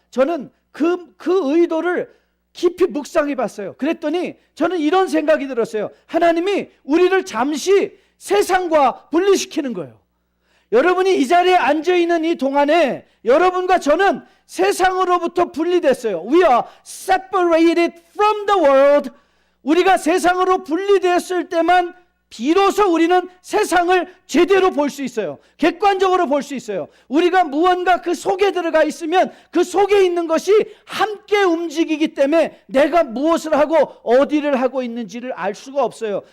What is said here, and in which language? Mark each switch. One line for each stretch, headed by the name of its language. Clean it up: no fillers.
Korean: 저는 그 의도를 깊이 묵상해 봤어요. 그랬더니 저는 이런 생각이 들었어요. 하나님이 우리를 잠시 세상과 분리시키는 거예요. 여러분이 이 자리에 앉아있는 이 동안에 여러분과 저는 세상으로부터 분리됐어요.
English: We are separated from the world.
Korean: 우리가 세상으로 분리되었을 때만 비로소 우리는 세상을 제대로 볼 수 있어요. 객관적으로 볼 수 있어요. 우리가 무언가 그 속에 들어가 있으면 그 속에 있는 것이 함께 움직이기 때문에 내가 무엇을 하고 어디를 하고 있는지를 알 수가 없어요.